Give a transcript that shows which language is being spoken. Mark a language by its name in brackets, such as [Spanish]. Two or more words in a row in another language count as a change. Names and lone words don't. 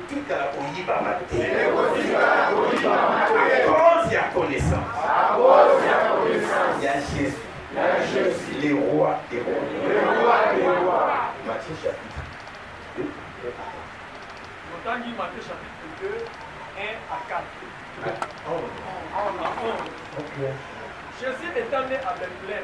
[Lingala] etikala koyibama te à cause ya connaissance ya Jésus [French] les rois des rois. Matthieu chapitre 2 Matthieu chapitre 2 1 à 4. Okay. Jésus est né à Bethléem,